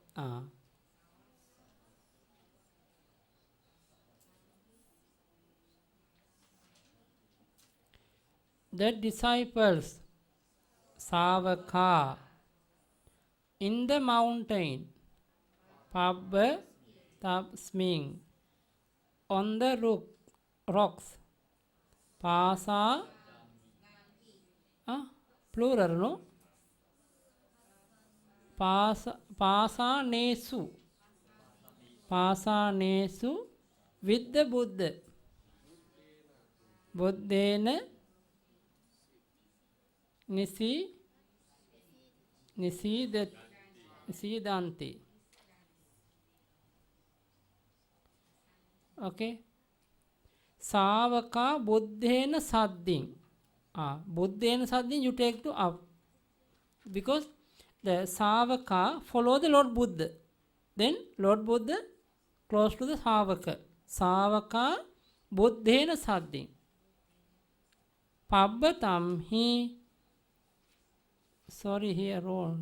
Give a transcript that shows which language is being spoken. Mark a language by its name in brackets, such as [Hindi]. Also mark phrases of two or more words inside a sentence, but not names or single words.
[English] The disciples, Savaka, in the mountain, [Pali] Pabba Tapsming, [English] on the rocks, Pasa, plural, no? Pasanesu, with the Buddha. [Pali] Buddhena Nisidanti. [English] Okay. [Pali] Savaka Buddhena Saddin. Buddhena Saddin [English] you take to up. Because the Savaka follow the Lord Buddha. Then Lord Buddha close to the Savaka. [Pali] Savaka Buddhena Saddin. Pabbatam he. [English] Sorry, here wrong.